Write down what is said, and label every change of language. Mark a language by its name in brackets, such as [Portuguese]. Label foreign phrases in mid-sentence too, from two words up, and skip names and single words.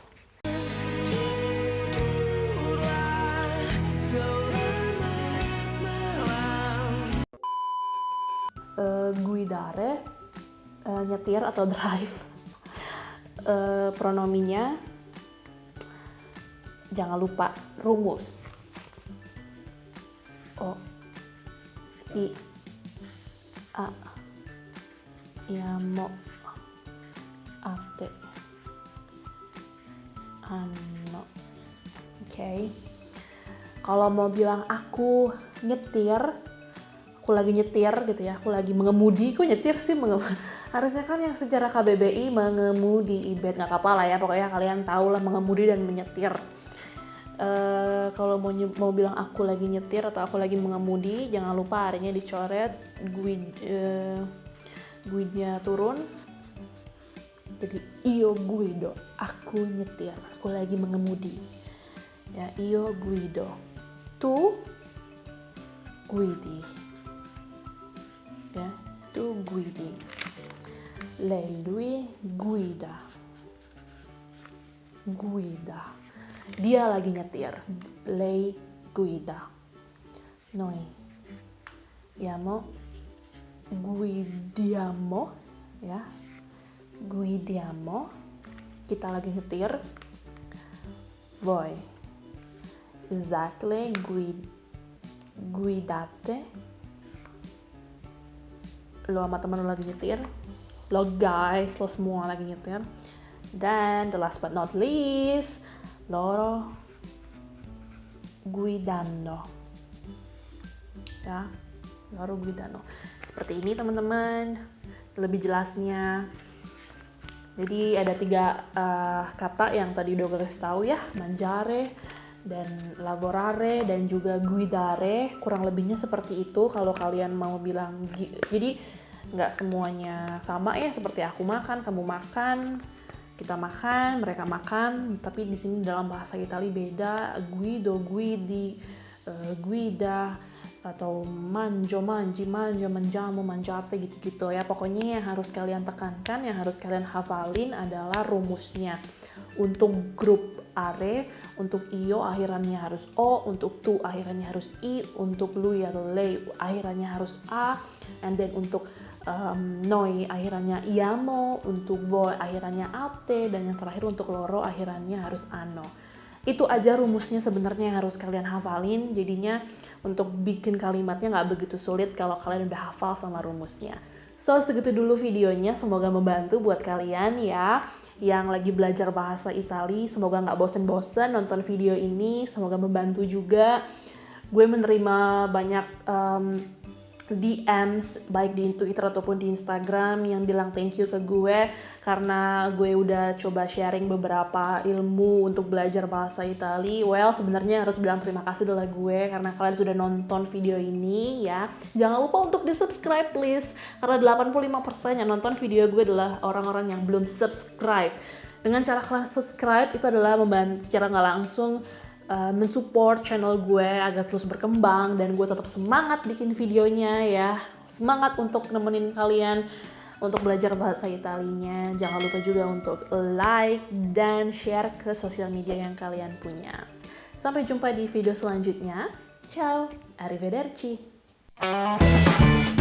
[Indonesian] Guidare, nyetir atau drive. Pronominya jangan lupa rumus. [Italian] O, i, a, iamo, ate, anno. [Indonesian] Oke. Kalau mau bilang aku nyetir, aku lagi nyetir gitu ya, aku lagi mengemudi, kok nyetir sih harusnya kan yang secara KBBI mengemudi, ibet nggak apa-apa lah ya, pokoknya kalian tahu lah mengemudi dan menyetir. Kalau mau bilang aku lagi nyetir atau aku lagi mengemudi, jangan lupa harinya dicoret, guide-nya turun, jadi [Italian] io guido, [Indonesian] aku nyetir, aku lagi mengemudi ya, [Italian] io guido, tu guidi ya, tu guidi, lui guida, [Indonesian] dia lagi nyetir, [Italian] lei guida, noi guidiamo ya, guidiamo, [Indonesian] kita lagi nyetir, [Italian] voi exactly [Indonesian] guidate, lo sama temen lo lagi nyetir, lo guys, lo semua lagi nyetir, dan [English] the last but not least, [Italian] loro guidando ya, loro guidando. [Indonesian] Seperti ini teman-teman, lebih jelasnya. Jadi ada 3 kata yang tadi udah gue kasih tahu ya, mangiare dan lavorare dan juga guidare, kurang lebihnya seperti itu kalau kalian mau bilang. Jadi nggak semuanya sama ya, seperti aku makan, kamu makan, kita makan, mereka makan, tapi di sini dalam bahasa Itali beda, [Italian] guido, guidi, guida, atau manjo, manji, manja, manjamo, manjate gitu-gitu ya. [Indonesian] Pokoknya yang harus kalian tekankan, yang harus kalian hafalin adalah rumusnya. Untuk grup are, untuk io akhirannya harus o, untuk tu akhirannya harus i, untuk lui atau lei akhirannya harus a, [English] and then [Indonesian] untuk noi akhirannya iamo, untuk voi akhirannya ate, dan yang terakhir untuk loro akhirannya harus ano. Itu aja rumusnya sebenarnya yang harus kalian hafalin, jadinya untuk bikin kalimatnya nggak begitu sulit kalau kalian udah hafal sama rumusnya. So, segitu dulu videonya, semoga membantu buat kalian ya yang lagi belajar bahasa Itali. Semoga nggak bosen-bosen nonton video ini, semoga membantu juga. Gue menerima banyak DMs baik di Twitter ataupun di Instagram yang bilang [English] thank you [Indonesian] ke gue karena gue udah coba sharing beberapa ilmu untuk belajar bahasa Itali. Well, sebenarnya harus bilang terima kasih adalah gue karena kalian sudah nonton video ini ya. Jangan lupa untuk di-subscribe please, karena 85% yang nonton video gue adalah orang-orang yang belum subscribe. Dengan cara kalian subscribe itu adalah membantu secara nggak langsung mensupport channel gue agar terus berkembang dan gue tetap semangat bikin videonya ya. Semangat untuk nemenin kalian untuk belajar bahasa Italinya. Jangan lupa juga untuk like dan share ke sosial media yang kalian punya. Sampai jumpa di video selanjutnya. [Italian] Ciao, arrivederci.